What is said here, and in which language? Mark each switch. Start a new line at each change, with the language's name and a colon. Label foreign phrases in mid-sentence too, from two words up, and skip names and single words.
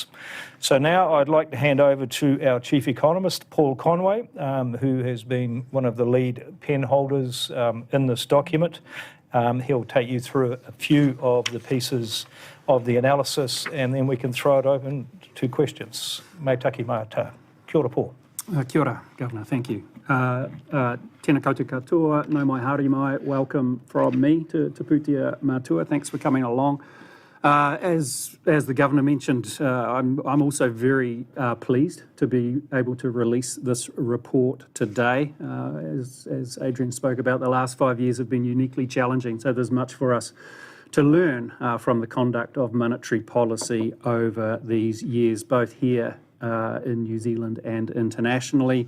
English: So now I'd like to hand over to our Chief Economist, Paul Conway, who has been one of the lead pen holders in this document. He'll take you through a few of the pieces of the analysis, and then we can throw it open to questions.
Māori: Mai taki mata. Kia ora, Paul. Kia ora,
English: Governor, thank you.
Māori: Tēnā koutou katoa, nau mai haere mai,
English: welcome from me to Pūtea Mātua. Thanks for coming along. As the Governor mentioned, I'm also very pleased to be able to release this report today. As Adrian spoke about, the last 5 years have been uniquely challenging, so there's much for us to learn from the conduct of monetary policy over these years, both here in New Zealand and internationally.